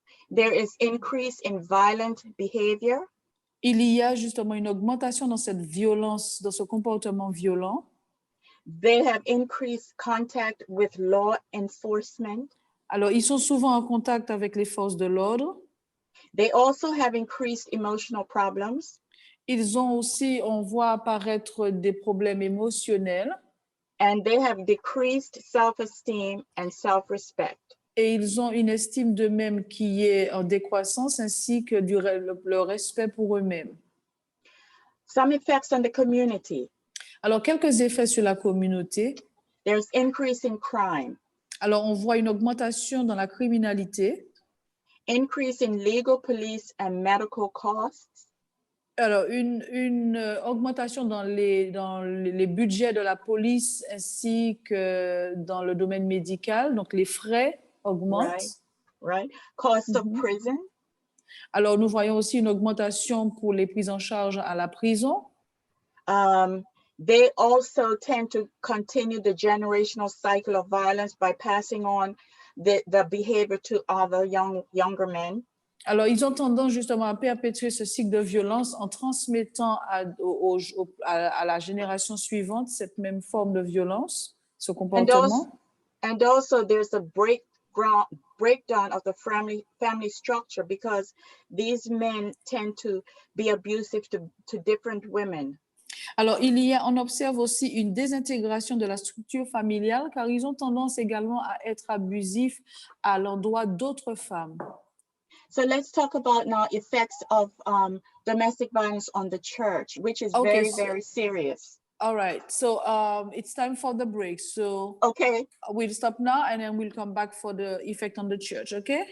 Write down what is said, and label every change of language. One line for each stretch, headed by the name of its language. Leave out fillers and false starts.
English: There is increase in violent behavior.
French: Il y a justement une augmentation dans cette violence, dans ce comportement violent.
English: They have increased contact with law enforcement.
French: Alors, ils sont souvent en contact avec les forces de l'ordre.
English: They also have increased emotional problems.
French: Ils ont aussi, on voit apparaître des problèmes émotionnels.
English: And they have decreased self-esteem and self-respect.
French: Et ils ont une estime d'eux-mêmes qui est en décroissance, ainsi que le respect pour eux-mêmes.
English: Some effects on the community.
French: Alors, quelques effets sur la communauté.
English: There's increase in crime.
French: Alors, on voit une augmentation dans la criminalité.
English: Increase in legal, police, and medical costs.
French: Alors, une augmentation dans les budgets de la police ainsi que dans le domaine médical. Donc, les frais augmentent.
English: Right. Cost of prison.
French: Alors, nous voyons aussi une augmentation pour les prises en charge à la prison.
English: They also tend to continue the generational cycle of violence by passing on the behavior to other younger men.
French: Alors, ils ont tendance justement à perpétuer ce cycle de violence en transmettant à la génération suivante cette même forme de violence, ce comportement.
English: And also there's a breakdown of the family structure because these men tend to be abusive to different women.
French: Alors, on observe aussi une désintégration de la structure familiale car ils ont tendance également à être abusifs à l'endroit d'autres femmes.
English: So let's talk about now effects of domestic violence on the church, which is very serious. All right, so it's time for the break. So okay, we'll stop now and then we'll come back for the effect on the church, okay?